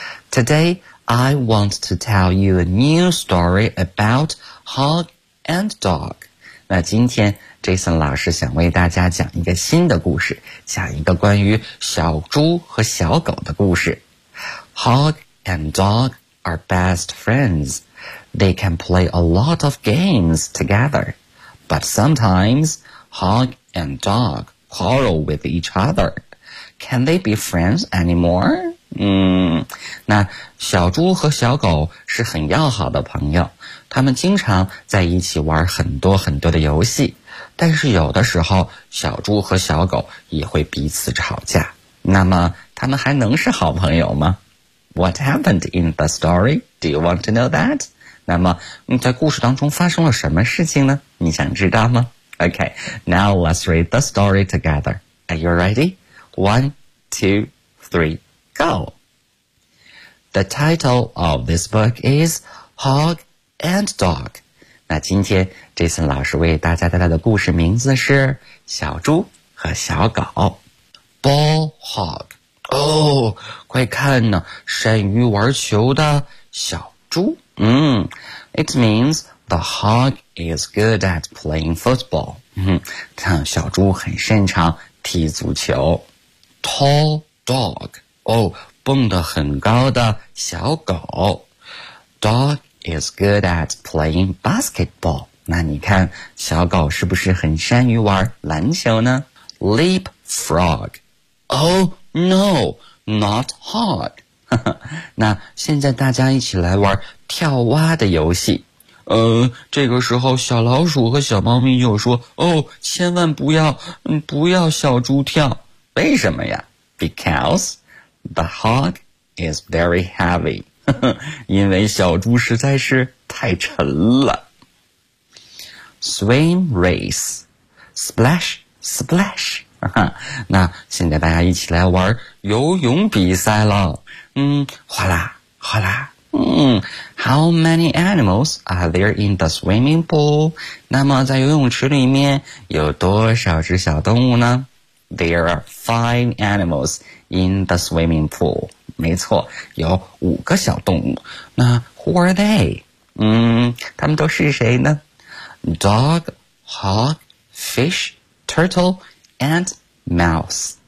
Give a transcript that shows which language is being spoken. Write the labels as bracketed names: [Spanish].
[English] Today, I want to tell you a new story about Hog and Dog. [Chinese] 那今天 Jason 老师想为大家讲一个新的故事，讲一个关于小猪和小狗的故事。 [English] Hog and Dogare best friends. They can play a lot of games together. But sometimes, Hog and Dog quarrel with each other. Can they be friends anymore? [Chinese] 那小猪和小狗是很要好的朋友，他们经常在一起玩很多很多的游戏，但是有的时候，小猪和小狗也会彼此吵架。那么，他们还能是好朋友吗？ [English] What happened in the story? Do you want to know that? [Chinese] 那么在故事当中发生了什么事情呢？你想知道吗？ [English] Okay, now let's read the story together. Are you ready? 1, 2, 3, go! The title of this book is Hog and Dog. [Chinese] 那今天 Jason 老师为大家带来的故事名字是小猪和小狗。 [English] Ball Hog. [Chinese] 哦，快看呢，善于玩球的小猪。 [English] It means the hog is good at playing football. [Chinese] 小猪很擅长踢足球。 [English] Tall dog. [Chinese] 哦，蹦得很高的小狗。 [English] Dog is good at playing basketball. [Chinese] 那你看，小狗是不是很善于玩篮球呢？ [English] Leap frog. Oh, No, not hog. [Chinese] 那现在大家一起来玩跳蛙的游戏。这个时候小老鼠和小猫咪又说，哦，千万不要，不要小猪跳。为什么呀？ [English] Because the hog is very heavy. [Chinese] 因为小猪实在是太沉了。 [English] Swim race. Splash, splash. [Chinese] 那现在大家一起来玩游泳比赛了。哗啦哗啦。 [English] How many animals are there in the swimming pool? [Chinese] 那么在游泳池里面有多少只小动物呢？ [English] There are 5 animals in the swimming pool. [Chinese] 没错，有五个小动物。那 [English] who are they? [Chinese] 他们都是谁呢？ [English] Dog, hog, fish, turtle,and mouse.